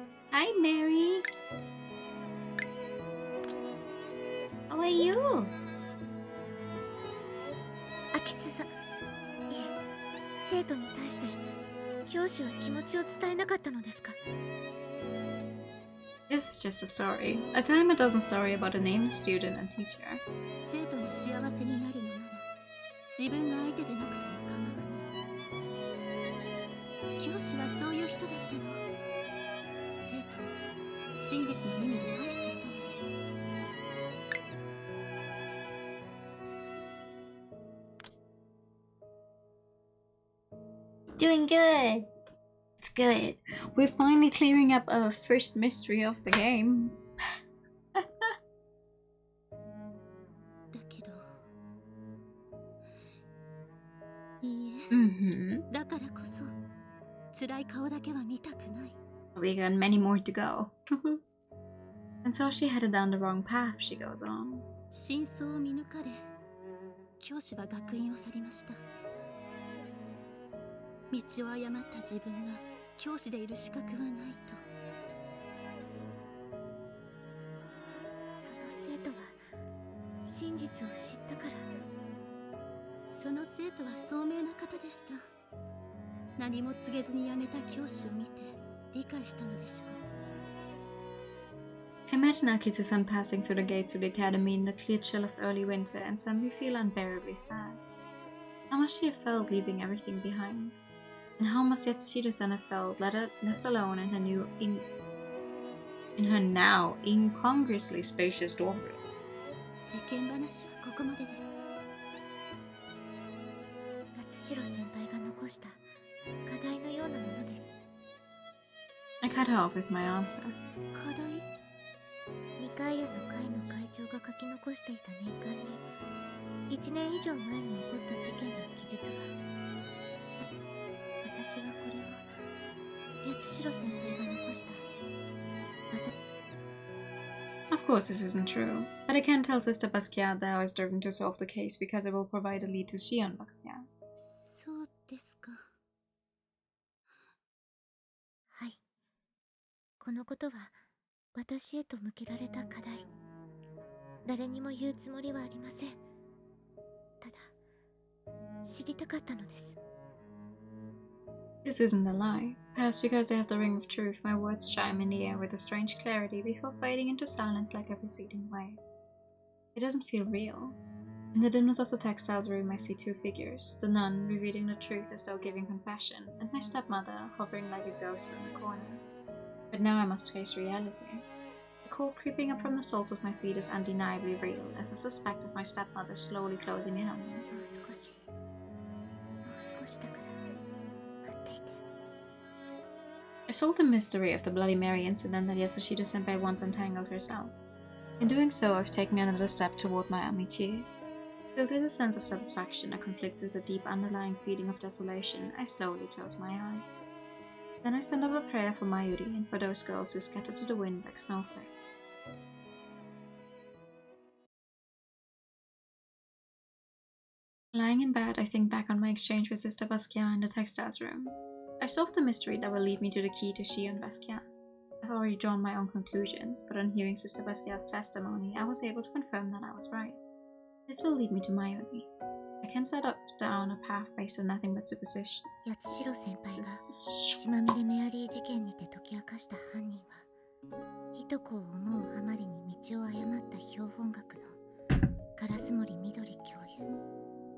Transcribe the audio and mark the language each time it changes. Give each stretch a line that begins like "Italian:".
English: Hi, Mary. How are you?
Japanese: 秋津さん、いえ、生徒に対して教師は気持ちを伝えなかったのですか？
English: This is just a story. A dime a dozen story about a nameless student and teacher.
Japanese: 生徒が幸せになるのなら自分が相手でなくても構わない。教師はそういう人だったの。生徒を真実の意味で愛していたのです。
English: Doing good. It's good. We're finally clearing up our first mystery of the game.
Japanese: だけどいいえ、だからこそ辛い顔だけは見たくない。
English: We got many more to go. And so she headed down the wrong path, she goes on.
Japanese: 真相を見抜かれ教師は学院を去りました。道を誤った自分が教師でいる資格はないと。その生徒は真実を知ったから。その生徒は聡明な方でした。何も告げずに辞めた教師を見て理解したのでしょう。
English: Imagine Akitsu-san passing through the gates of the academy in the clear chill of early winter and suddenly feel unbearably sad. How must she have felt leaving everything behind? And how must Yatsushiro-san have felt left alone in her now incongruously spacious dorm room?
Japanese: 世間話はここまでです。八代先輩が残した課題のようなものです。
English: I cut her off with my answer.
Japanese: 課題？二階屋の会の会長が書き残していた年間に1年以上前に起こった事件の記述が。私はこれを八代先輩が残した。
English: Of course this isn't true, but I can't tell Sister Basquiat that I was driven to solve the case because it will provide a lead to Shion Basquiat.
Japanese: そうですか。はい。このことは私へと向けられた課題。誰にも言うつもりはありません。ただ、知りたかったのです。
English: This isn't a lie. Perhaps because I have the ring of truth, my words chime in the air with a strange clarity before fading into silence like a receding wave. It doesn't feel real. In the dimness of the textiles room I see two figures, the nun revealing the truth as though giving confession, and my stepmother hovering like a ghost in the corner. But now I must face reality. The cold creeping up from the soles of my feet is undeniably real, as I suspect of my stepmother slowly closing in on me.
Japanese: もう少しだから待っていて。
English: I've solved the mystery of the Bloody Mary incident that Yatsushiro-senpai once entangled herself. In doing so, I've taken another step toward my amitié. Filled with a sense of satisfaction that conflicts with a deep underlying feeling of desolation, I slowly close my eyes. Then I send up a prayer for Mayuri and for those girls who scatter to the wind like snowflakes. Lying in bed, I think back on my exchange with Sister Basquiat in the textiles room. I've solved the mystery that will lead me to the key to Shion Basquiat. I've already drawn my own conclusions, but on hearing Sister Basquiat's testimony, I was able to confirm that I was right. This will lead me to Mayuri. I can set down a path based on nothing but supposition.
Japanese: 八代先輩が血まみれメアリー事件にて解き明かした犯人はいとこを思うあまりに道を誤った標本学の烏森みどり教諭。